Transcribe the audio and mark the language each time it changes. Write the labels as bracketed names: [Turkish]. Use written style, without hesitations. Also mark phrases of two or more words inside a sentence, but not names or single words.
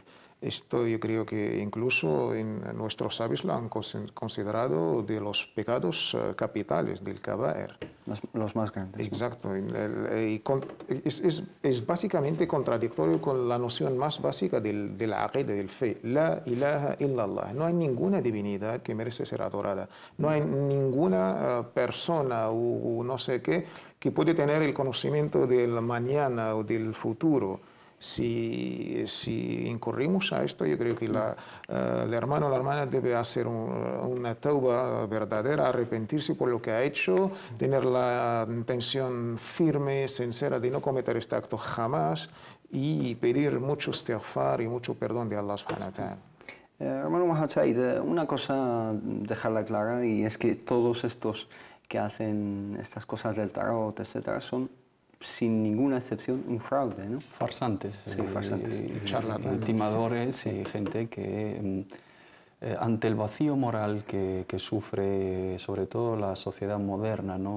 [Spanish] Esto yo creo que incluso nuestros sabios lo han considerado de los pecados capitales del kaba'ir. Los más grandes. Exacto. Es básicamente contradictorio con la noción más básica del aqida, del fe. [Arabic] لا إله إلا الله. [Spanish] No hay ninguna divinidad que merece ser adorada. No hay ninguna persona o no sé qué que puede tener el conocimiento del mañana o del futuro. Si incurrimos a esto, yo creo que el hermano o la hermana debe hacer una tauba verdadera, arrepentirse por lo que ha hecho, tener la intención firme, sincera de no cometer este acto jamás y pedir mucho istighfar y mucho perdón de Allah [Arabic] سبحانه وتعالى. [Spanish] Hermano Mohamed Said, una cosa dejarla clara, y es que todos estos que hacen estas cosas del tarot, etcétera, son sin ninguna excepción un fraude, ¿no? Farsantes. Sí, farsantes. Charlatanes. Timadores y gente que ante el vacío moral que sufre sobre todo la sociedad moderna, ¿no?